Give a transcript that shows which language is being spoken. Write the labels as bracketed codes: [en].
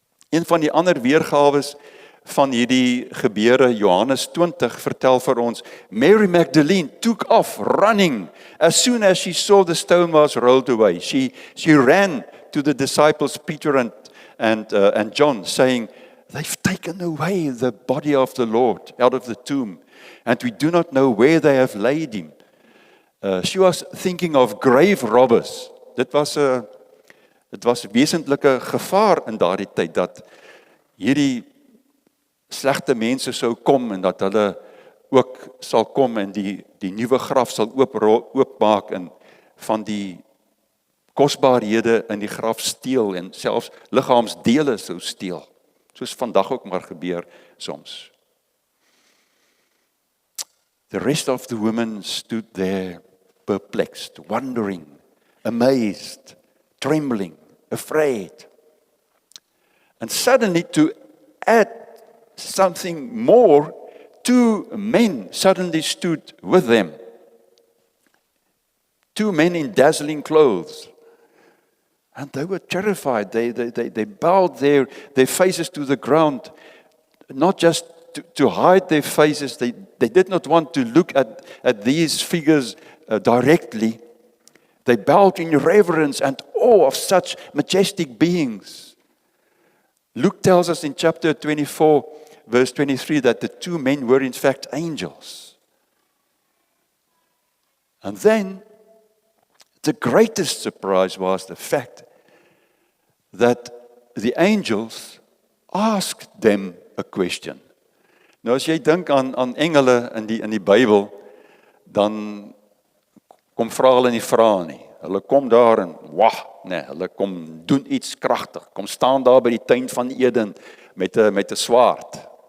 [af] Een van die ander weergawes van hierdie gebeure, Johannes 20, vertel vir ons, [en] Mary Magdalene took off running as soon as she saw the stone was rolled away. She ran to the disciples Peter and John, saying, "They've taken away the body of the Lord out of the tomb, and we do not know where they have laid him." She was thinking of grave robbers. [af] Dit was 'n wesentlike gevaar in daardie tyd dat hierdie slegte mense sou kom en dat hulle ook sal kom en die nuwe graf sal oopmaak en van die kosbarehede in die graf steel en selfs liggaamsdele sou steel. Soos vandag ook maar gebeur soms. [en] The rest of the women stood there perplexed, wondering, amazed, trembling, afraid. And suddenly, to add something more, 2 men suddenly stood with them. 2 men in dazzling clothes. And they were terrified. They bowed their faces to the ground, not just to hide their faces. They did not want to look at these figures directly. They bowed in reverence and awe of such majestic beings. Luke tells us in chapter 24, verse 23, that the 2 men were in fact angels. And then, the greatest surprise was the fact that the angels asked them a question. [af] Nou as jy dink aan engele in die Bybel, dan kom vra hulle nie vra nie. Hulle kom daar en hulle kom doen iets kragtig. Kom staan daar by die tuin van Eden met 'n swaard.